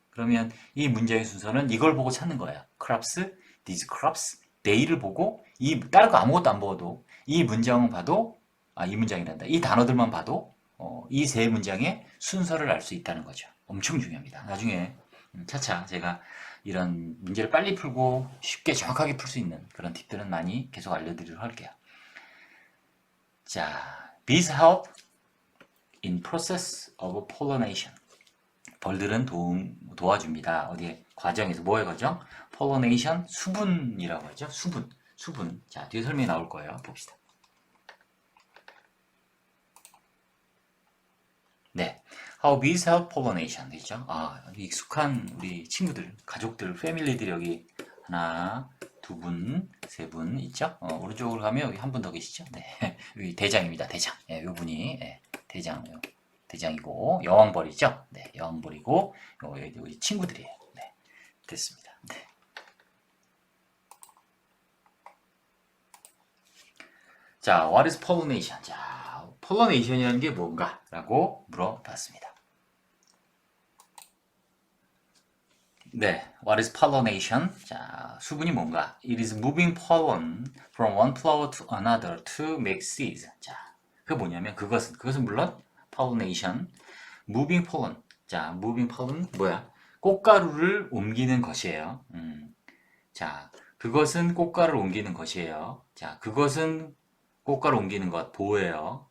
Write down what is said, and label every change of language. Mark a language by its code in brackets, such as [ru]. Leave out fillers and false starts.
[ko] 그러면 이 문장의 순서는 이걸 보고 찾는 거예요. crops, these crops, they를 보고 다른 거 아무것도 안 보고도 이 문장을 봐도 이 문장이란다. 이 단어들만 봐도 이 세 문장의 순서를 알 수 있다는 거죠. 엄청 중요합니다. 나중에 차차 제가 이런 문제를 빨리 풀고 쉽게 정확하게 풀 수 있는 그런 팁들은 많이 계속 알려드리도록 할게요. [en] 자, bees help in process of pollination. [ko] 벌들은 도와줍니다. 어디에? 과정에서 뭐의 과정? pollination, 수분이라고 하죠. 수분. 자, 뒤에 설명이 나올 거예요. 봅시다. [en] 네. How bees help pollination. [ko] 되죠? 익숙한 우리 친구들, 가족들, 패밀리들이 여기 하나, 두 분, 세 분 있죠? 오른쪽으로 가면 여기 한 분 더 계시죠? 네. 여기 대장입니다. 대장. 예, 요 분이 대장, 대장이고 여왕벌이죠? 네, 여왕벌이고 우리 친구들이에요. 네, 됐습니다. 네. [en] 자, what is pollination? [ko] 자, pollination 게 뭔가? 라고 물어봤습니다. 네, [en] what is pollination? [ko] 자, 수분이 뭔가? [en] It is moving pollen from one flower to another to make seeds. [ko] 자, 그게 뭐냐면 그것은 물론 pollination, [en] moving pollen. [ko] 자, [en] moving pollen [ko] 뭐야? 꽃가루를 옮기는 것이에요. 자, 그것은 꽃가루를 옮기는 것이에요. 자, 그것은 꽃가루 옮기는 것 보예요.